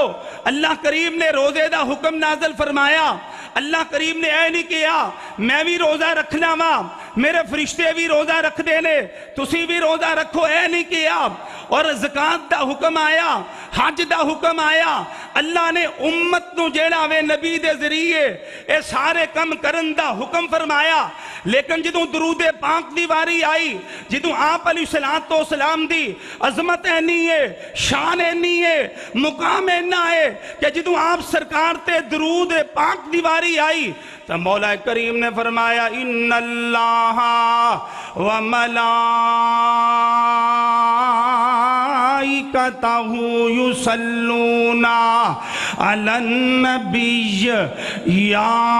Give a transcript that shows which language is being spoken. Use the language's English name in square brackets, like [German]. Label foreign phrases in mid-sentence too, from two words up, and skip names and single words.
[Punjabi] اللہ کریم نے روزے دا حکم نازل فرمایا، اللہ کریم نے اے نہیں کیا میں بھی روزہ رکھنا وا، میرے فرشتے بھی روزہ رکھ دینے، تسی بھی روزہ رکھو، اے نہیں کیا۔ اور زکاة دا حکم آیا، حج دا حکم آیا، اللہ نے امت نو جیڑا وے نبی دے ذریعے اے سارے کم کرن دا حکم فرمایا۔ لیکن جدوں درود پاک دی واری آئی، جدوں آپ [Arabic] علیہ السلام [Punjabi] دی عظمت اینی ہے، شان اینی ہے، مقام اینا ہے کہ جدوں آپ سرکار تے درود پاک دی واری آئی تو مولا کریم نے فرمایا [Arabic] ان اللہ و ملائکتہ یصلون علی النبی یا